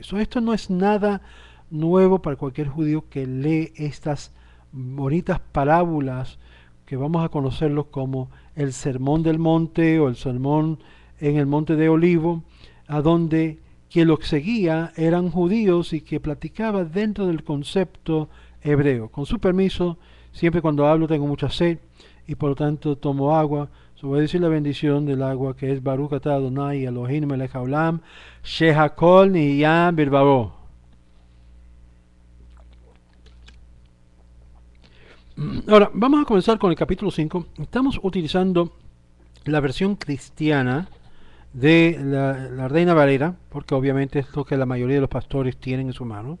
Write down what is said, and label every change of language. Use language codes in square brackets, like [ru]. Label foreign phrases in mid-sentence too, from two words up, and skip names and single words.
[es] Esto no es nada nuevo para cualquier judío que lee estas bonitas parábolas que vamos a conocerlos como el Sermón del Monte o el Sermón en el Monte de Olivo, a donde que los seguía eran judíos y que platicaba dentro del concepto hebreo. Con su permiso, siempre cuando hablo tengo mucha sed y por lo tanto tomo agua. Voy a decir la bendición del agua, que es [he] ברוך אתה אדני אלהינו מלך העולם שהכל נהיה בדברו. [es] Ahora, vamos a comenzar con el capítulo 5. Estamos utilizando la versión cristiana de la Reina Valera, porque obviamente es lo que la mayoría de los pastores tienen en su mano.